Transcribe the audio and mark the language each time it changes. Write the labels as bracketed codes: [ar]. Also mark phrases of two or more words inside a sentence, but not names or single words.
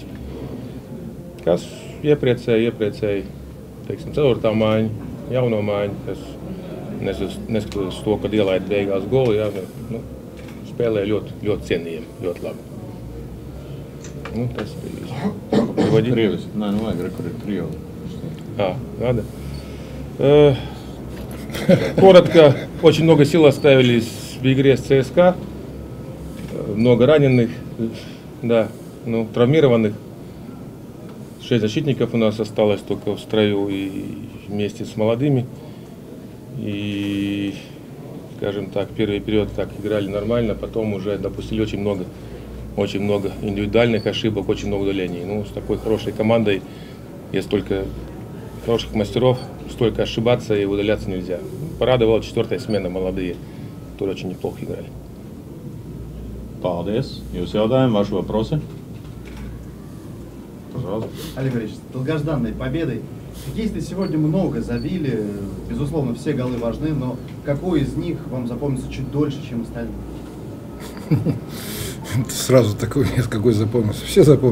[lv] Kas iepriecēja teiksim, 4. maiņa, jauno maiņu, kas neskatoties uz to, kad ielaida beigās golu, spēlē ļoti cienījami, ļoti labi. Tas bija [ru] Триос. Вайгра, который трио. Надо. Коротко, очень много сил оставили в игре с ЦСКА. Много раненых, да, травмированных. 6 защитников у нас осталось только в строю и вместе с молодыми. И, скажем так, первый период так играли нормально, потом уже допустили очень много индивидуальных ошибок, очень много удалений. С такой хорошей командой, есть столько хороших мастеров, столько ошибаться и удаляться нельзя. Порадовала 4-я смена, молодые, которые очень неплохо играли. [lv] Paldies. Jūs jautājumi, [ru] ваши вопросы? Пожалуйста. Олег Борисович, долгожданной победой. Хоккеисты сегодня много забили, безусловно, все голы важны, но какой из них вам запомнится чуть дольше, чем остальные? Сразу такой нет, какой запомнился.